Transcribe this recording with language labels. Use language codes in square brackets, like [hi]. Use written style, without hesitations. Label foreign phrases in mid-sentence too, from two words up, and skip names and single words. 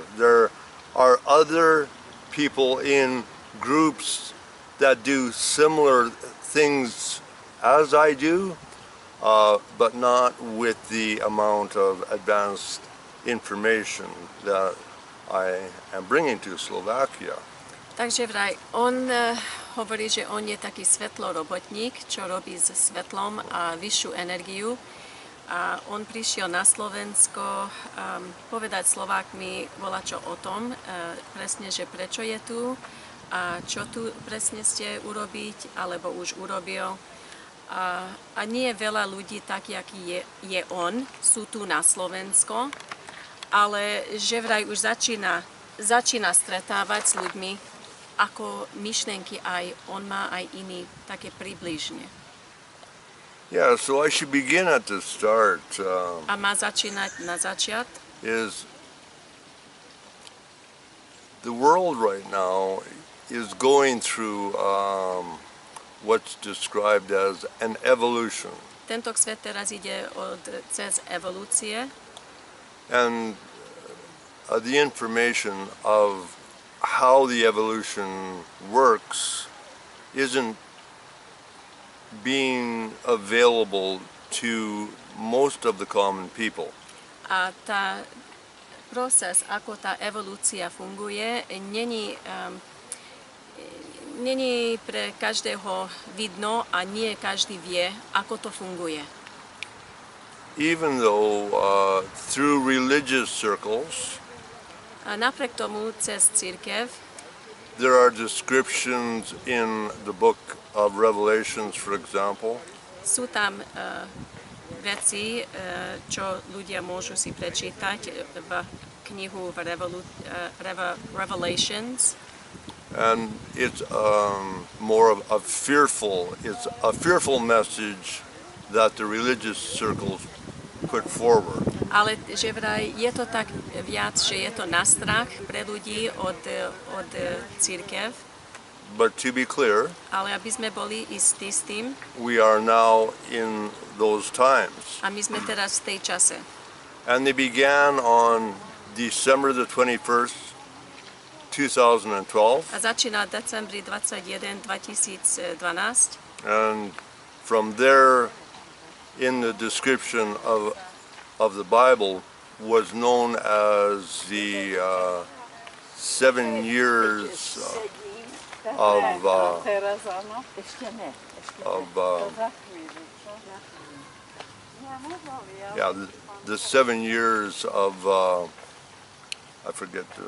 [en] There are other people in groups that do similar things as I do, but not with the amount of advanced information that I am bringing to Slovakia. [sk] Takže vraj, on hovorí, že on je taký svetlorobotník, čo robí s svetlom a vyššiu energiu. A on prišiel na Slovensko povedať Slovákmi volačo o tom, presne, že prečo je tu a čo tu presne ste urobiť, alebo už urobil. A nie je veľa ľudí tak, aký je on, sú tu na Slovensko, ale že vraj už začína stretávať s ľuďmi, ako myšlenky aj on má, aj iní, také približne. [en] Yeah, so I should begin at the start. [sk] A má začínať na začiat. [en] Is the world right now is going through what's described as an evolution. [sk] Tento svet teraz ide cez evolúcie. [en] And the information of how the evolution works isn't being available to most of the common people. [sk] A tá proces, ako tá evolúcia funguje, není pre každého vidno a nie každý vie, ako to funguje. [en] Even though through religious circles, [sk] a napriek tomu cez cirkev, [en] there are descriptions in the book of Revelations, for example. [sk] Sú tam veci, čo ľudia môžu si prečítať v knihu Revelations. [en] And it's more of a fearful message that the religious circles put forward. [sk] Ale že vraj je to tak viac, že je to na strach pre ľudí od cirkev. [en] But to be clear, [sk] ale aby sme boli istí s tým, [en] we are now in those times. [sk] A my sme teraz v tej čase. [en] And they began on December the 21st, 2012. [sk] A začína decembri 21, 2012. [en] And from there, in the description of the Bible, was known as the 7 years the 7 years of I forget